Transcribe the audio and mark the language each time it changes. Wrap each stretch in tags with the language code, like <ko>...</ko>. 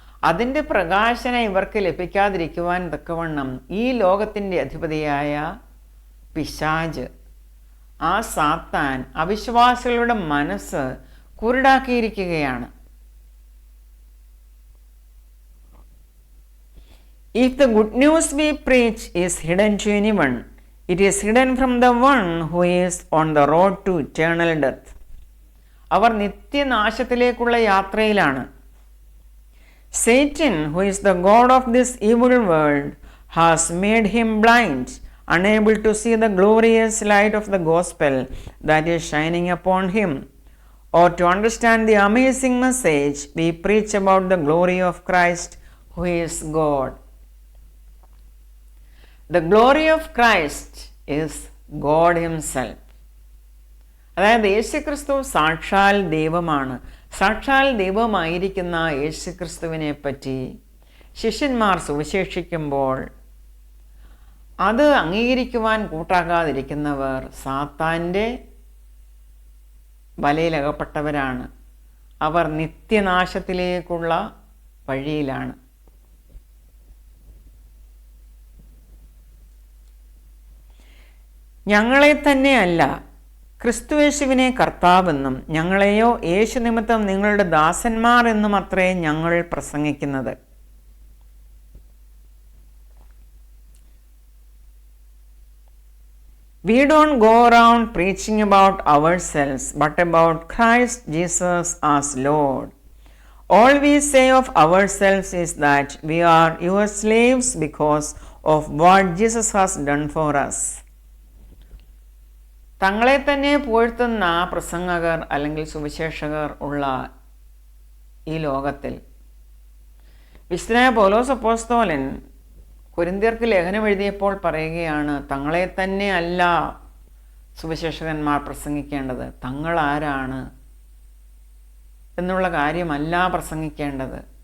<ml>അതിൻ്റെ പ്രകാശനം ഇവർക്ക് ലഭിക്കാതിരിക്കുവാൻ തക്കവണ്ണം ഈ ലോകത്തിൻ്റെ അധിപതിയായ പിശാച്, ആ സാത്താൻ അവിശ്വാസികളുടെ മനസ്സ് കുരുടാക്കിയിരിക്കുകയാണ്.</ml> <en>If the good news we preach is hidden to anyone, it is hidden from the one who is on the road to eternal death.</en> <ml>അവർ നിത്യനാശത്തിലേക്കുള്ള യാത്രയിലാണ്.</ml> <en>Satan, who is the god of this evil world, has made him blind unable to see the glorious light of the gospel that is shining upon him, or to understand the amazing message we preach about the glory of Christ, who is God. The glory of Christ is God himself.</en> <ml>അതായത് യേശുക്രിസ്തു സാക്ഷാൽ ദൈവമാണ്. സാക്ഷാൽ ദൈവമായിരിക്കുന്ന യേശുക്രിസ്തുവിനെ പറ്റി ശിഷ്യന്മാർ സുവിശേഷിക്കുമ്പോൾ അത് അംഗീകരിക്കുവാൻ കൂട്ടാക്കാതിരിക്കുന്നവർ സാത്താൻ്റെ വലയിലകപ്പെട്ടവരാണ്. അവർ നിത്യനാശത്തിലേക്കുള്ള വഴിയിലാണ്. ഞങ്ങളെ തന്നെയല്ല, ക്രിസ്തുയേശുവിനെ കർത്താവെന്നും ഞങ്ങളെയോ യേശു നിമിത്തം നിങ്ങളുടെ ദാസന്മാർ എന്നും അത്രേ ഞങ്ങൾ പ്രസംഗിക്കുന്നത്.</ml> <en>We don't go around preaching about ourselves, but about Christ Jesus as Lord. All we say of ourselves is that we are your slaves because of what Jesus has done for us.</en> <ml>തങ്ങളെ തന്നെ പുകഴ്ത്തുന്ന പ്രസംഗകർ അല്ലെങ്കിൽ സുവിശേഷകർ ഉള്ള ഈ ലോകത്തിൽ വിശുദ്ധനായ പൗലോസ് അപ്പോസ്തലൻ കൊരിന്ത്യർക്ക് ലേഖനം എഴുതിയപ്പോൾ പറയുകയാണ്, തങ്ങളെ തന്നെ അല്ല സുവിശേഷകന്മാർ പ്രസംഗിക്കേണ്ടത്, തങ്ങൾ ആരാണ് എന്നുള്ള കാര്യമല്ല പ്രസംഗിക്കേണ്ടത്.</ml>